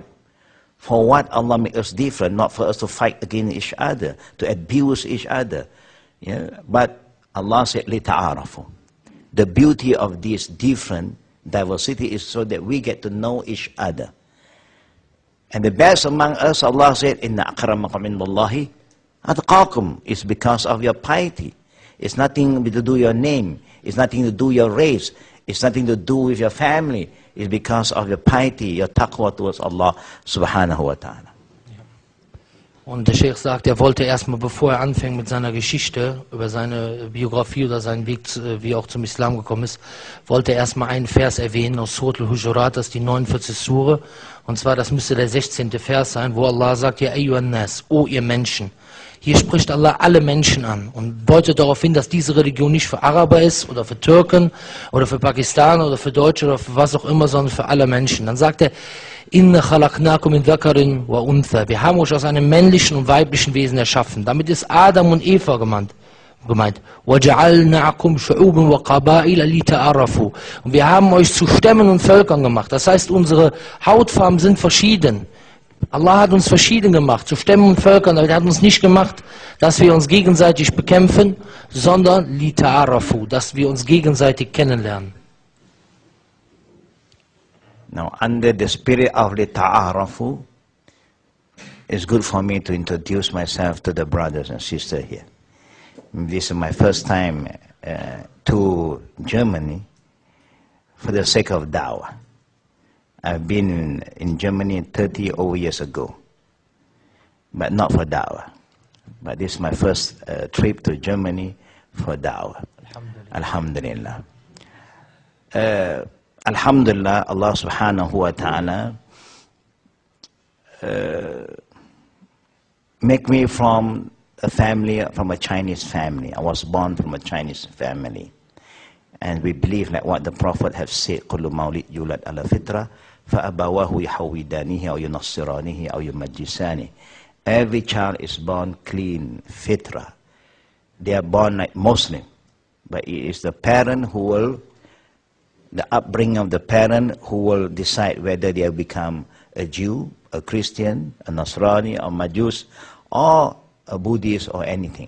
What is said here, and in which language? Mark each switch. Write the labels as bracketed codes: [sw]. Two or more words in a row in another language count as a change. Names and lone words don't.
[en] For what Allah makes us different? Not for us to fight against each other, to abuse each other. Yeah? But Allah said, لِتَعَارَفُوا. The beauty of this different diversity is so that we get to know each other. And the best among us, Allah said, [ar] إِنَّ أَكْرَمَكُمْ عِنْدَ اللَّهِ أَتْقَاكُمْ. [en] It's because of your piety. It's nothing to do with your name. It's nothing to do with your race. It's nothing to do with your family. It's because of your piety, your taqwa towards Allah [ar] سبحانه وتعالى. [de] Und der Sheikh sagt, er wollte erstmal, bevor er anfängt mit seiner Geschichte, über seine Biografie oder seinen Weg, wie er auch zum Islam gekommen ist, wollte er erstmal einen Vers erwähnen aus Surat al-Hujurat, das ist die 49. Sure. Und zwar, das müsste der 16. Vers sein, wo Allah sagt, [ar] يا أيها الناس, [de] o ihr Menschen. Hier spricht Allah alle Menschen an und deutet darauf hin, dass diese Religion nicht für Araber ist oder für Türken oder für Pakistaner oder für Deutsche oder für was auch immer, sondern für alle Menschen. Dann sagt er, [ar] إنا خلقناكم من ذكر وأنثى. [de] Wir haben euch aus einem männlichen und weiblichen Wesen erschaffen. Damit ist Adam und Eva gemeint. [ar] وَجَعَلْنَاكُمْ شُعُوبًا وَقَبَائِلَ لِتَعَارَفُوا. [de] Und wir haben euch zu Stämmen und Völkern gemacht. Das heißt, unsere Hautfarben sind verschieden. Allah hat uns verschieden gemacht, zu Stämmen und Völkern, aber er hat uns nicht gemacht, dass wir uns gegenseitig bekämpfen, sondern lita'arafu, dass wir uns gegenseitig kennenlernen. [en] Now, under the spirit of lita'arafu, it's good for me to introduce myself to the brothers and sisters here. This is my first time to Germany for the sake of dawah. I've been in Germany 30 over years ago, but not for da'wah. But this is my first trip to Germany for da'wah. [ar] الحمد لله. الحمد لله, [en] Allah [ar] سبحانه وتعالى [en] make me from a family, from a Chinese family. I was born from a Chinese family. And we believe like what the Prophet have said, [ar] كُلُّ مَوْلِدْ يُولَدْ عَلَى فِطْرَةٍ فَأَبَوَاهُ يُحَوِّدَانِهِ أَوْ يُنَصِّرَانِهِ أَوْ يُمَجِّسَانِهِ. [en] Every child is born clean, fitra. They are born like Muslim. But it is the parent who will, the upbringing of the parent who will decide whether they will become a Jew, a Christian, a Nasrani, a Majus, or a Buddhist or anything.